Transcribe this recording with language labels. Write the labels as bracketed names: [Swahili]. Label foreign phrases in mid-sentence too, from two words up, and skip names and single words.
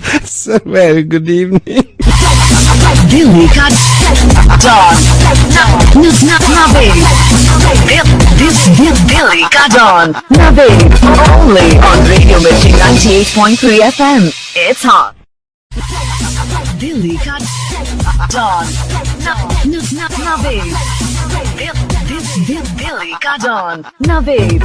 [English] Sir, very good evening. [Hindi] Delhi ka Dawn. Naved. Delhi ka Dawn. Naved. [English] Only on Radio Mirchi 98.3 FM. It's hot. [Hindi] Delhi ka Dawn. Naved. Delhi ka Dawn. Naved.